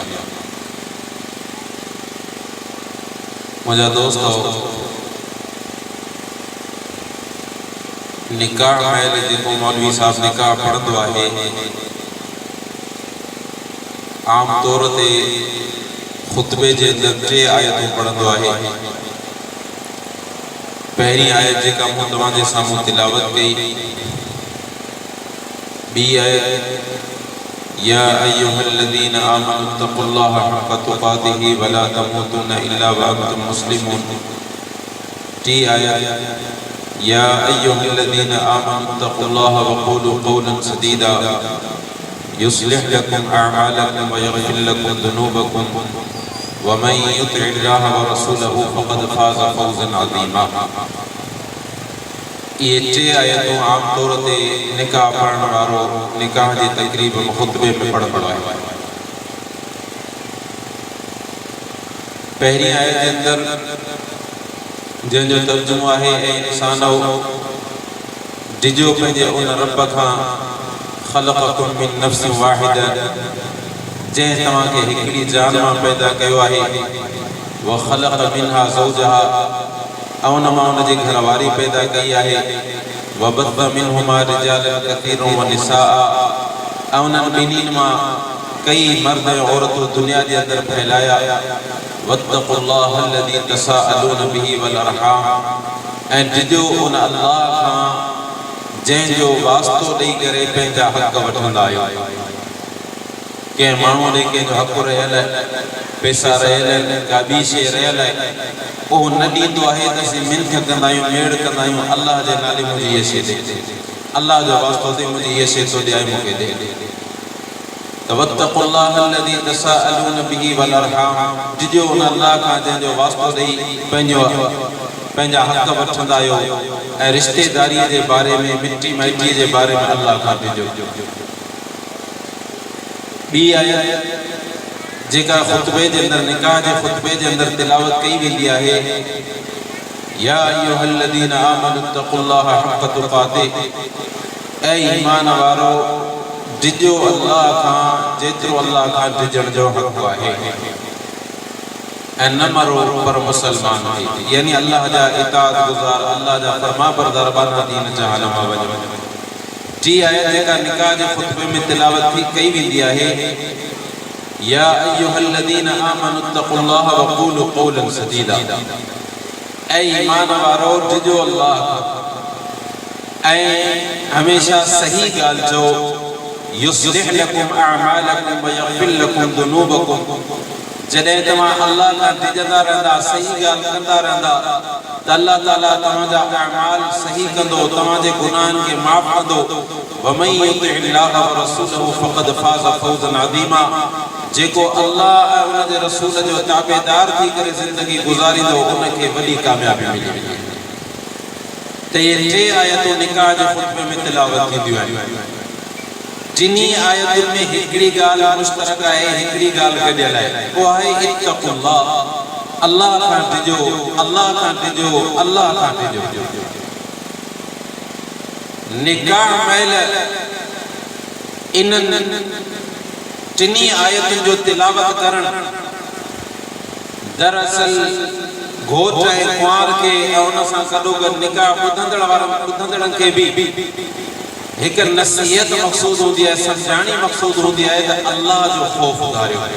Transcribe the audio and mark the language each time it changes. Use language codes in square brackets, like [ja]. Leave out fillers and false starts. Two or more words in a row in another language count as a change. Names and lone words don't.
[sd] मुझा दोस्तों, निकाह महिल जेको मौलवी साहब निकाह पढ़ंदो आहे आम तौर ते खुतबे जे अंदर 3 आयतूं पढ़ंदो आहे। पहिरीं आयत जेका मूं तव्हांजे साम्हूं तिलावत कई, ॿी आयत [ar] يا أيها الذين آمنوا اتقوا الله حق تقاته ولا تموتن إلا وأنتم مسلمون, [sd] टी आयत [ar] يا أيها الذين آمنوا اتقوا الله وقولوا قولا سديدا يصلح لكم أعمالكم ويغفر لكم ذنوبكم ومن يطع الله ورسوله فقد فاز فوزا عظيما. [sd] ये 3 आयतूं आम तौर ते निकाह पढ़ण वारो निकाह जी तक़रीब में खुतबे में पढ़ंदो आहे। पहिरीं आयत जे अंदर जंहिंजो तर्जुमो आहे ऐं इंसानो डिजो पंहिंजे उन रब खां [ar] خلقكم من نفس واحدة, [sd] जंहिं तव्हांखे हिकिड़ी जान मां पैदा कयो आहे, [ar] وخلق منها زوجها, [sd] ऐं उन मां उनजी घरवारी पैदा कई आहे, [ar] وبث منهما رجالا كثيرا ونساء, [sd] ऐं उन्हनि ॿिन्हिनि मां कई मर्द ऐं औरतूं दुनिया जे अंदर फैलाया। [ar] واتقوا الله الذي تساءلون به والأرحام, [sd] ऐं डिजो उन अल्लाह खां जंहिंजो वास्तो ॾेई करे पंहिंजा हक़ वठंदा आहियो। कंहिं माण्हू ॾे कंहिंजो हक़ रहियल आहे, पैसा रहियल आहिनि, का ॿी शइ रहियल आहे, उहो न ॾींदो आहे त असीं मिंथ कंदा आहियूं, मेड़ कंदा आहियूं, अल्लाह जे नाले मुंहिंजी हीअ शइ ॾे, अल्लाह जो वास्तो ते मुंहिंजी हीअ शइ थो ॾियाए मूंखे ॾे। [ar] त واتقوا الله الذي تساءلون به والأرحام, [sd] डिजो उन अल्लाह खां जंहिंजो वास्तो ॾेई पंहिंजा हक़ वठंदा आहियो, ऐं रिश्तेदारीअ जे बारे में, मिटी माइटीअ जे बारे में अल्लाह खां डिजो। ॿी आयत जेका खुतबे जे अंदर निकाह जे खुतबे जे अंदर तिलावत कई वेंदी आहे, [ar] يا أيها الذين آمنوا اتقوا الله حق تقاته, [sd] ऐ ईमान वारो डिजो अल्लाह खां जेतिरो अल्लाह खां डिजण जो हक़ आहे, ऐं न मरो पर मुसलमान थी, यानी अल्लाह जा इताअत गुज़ार, अल्लाह जा फरमा बरदार बाना दीन जहान मां वञो। टी आयत जेका निकाह जे खुतबे में तिलावत थी कई वेंदी आहे, [ar] يا أيها الذين آمنوا اتقوا الله وقولوا قولا سديدا, [sd] ऐ ईमान वारो डिजो अल्लाह खां ऐं हमेशा सही ॻाल्हि जो, [ar] يصلح لكم أعمالكم ويغفر لكم ذنوبكم, [sd] जॾहिं तव्हां अल्लाह खां डिजंदा रहंदा, सही ॻाल्हि कंदा रहंदा त अल्लाह ताला तव्हांजा अमाल सही कंदो, तव्हांजे गुनाहनि खे माफ़ कंदो। [ar] ومن يطع الله ورسوله فقد فاز فوزا عظيما, [sd] जेको अल्लाह ऐं उनजे रसूल जो ताबेदार थी करे ज़िंदगी गुज़ारींदो, उनखे वॾी कामयाबी मिली। तो ये टे आयतों निकाह जे खुतबे में तिलावत थींदियूं आहिनि। जिनी आयतुनि में हिकिड़ी ॻाल्हि मुश्तरक आहे, हिकिड़ी ॻाल्हि गॾियल आहे, उहा आहे इत्तक़ुल्लाह, अल्लाह खां डिॼो, अल्लाह खां डिॼो, अल्लाह खां डिॼो। निकाह महिल इन्हनि टिनी आयतुनि जो तिलावत करण दरअसल घोट ऐं कुंवार खे ऐं उन सां गॾोगॾु निकाह ॿुधंदड़नि खे बि हिक नसीहत मक़सूद हूंदी आहे, सम्झाणी मक़सूद हूंदी आहे त अल्लाह जो ख़ौफ़ उधारियो।